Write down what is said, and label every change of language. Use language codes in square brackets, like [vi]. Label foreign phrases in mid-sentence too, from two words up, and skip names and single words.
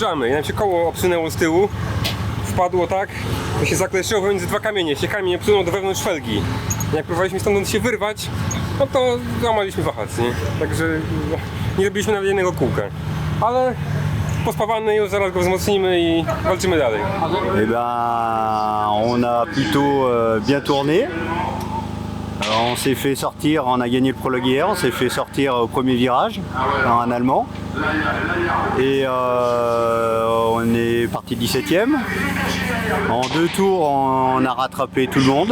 [pl] I nam się koło obsunęło z tyłu, wpadło tak, że się zakleszyło pomiędzy dwa kamienie, się kamień obsunął do wewnątrz felgi. Jak próbowaliśmy stamtąd się wyrwać, no to złamaliśmy wahac, nie? Także nie zrobiliśmy nawet jednego kółka. Ale pospawany już, zaraz go wzmocnimy i walczymy dalej. [fr] Eh ben, on a plutôt bien tourné. On s'est fait sortir, on a gagné le prologue hier, on s'est fait sortir au premier virage par un Allemand. Et on est parti 17e. En 2 tours, on a rattrapé tout le monde.